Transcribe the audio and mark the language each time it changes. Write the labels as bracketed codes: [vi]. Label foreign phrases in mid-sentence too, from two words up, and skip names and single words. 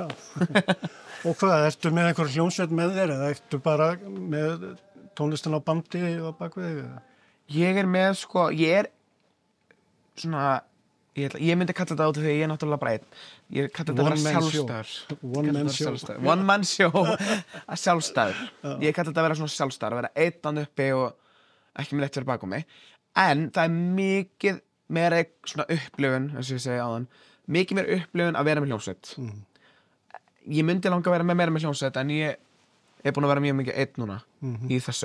[is] Og hvað, ertu með einhver hljómsveit með þér eða ertu bara með tónlistin á bandi og bakvið þig? Ég er með, sko, ég er svona, ég myndi kalla þetta á því ég er náttúrulega bara einn. Ég kalla þetta að vera sjálfstæður. [en] One man show. [is] Að sjálfstæður. Ég kalla þetta að vera svona sjálfstæður, að vera einn uppi og ekki með lett fyrir bakom mig. En það er mikið meira svona upplifun, eins og ég segi áðan, mikið meira upplifun að vera með hljómsveit. Ég myndi langa að vera meira með hljómsveit, en ég er búin að vera mjög mikið einn núna í þessu.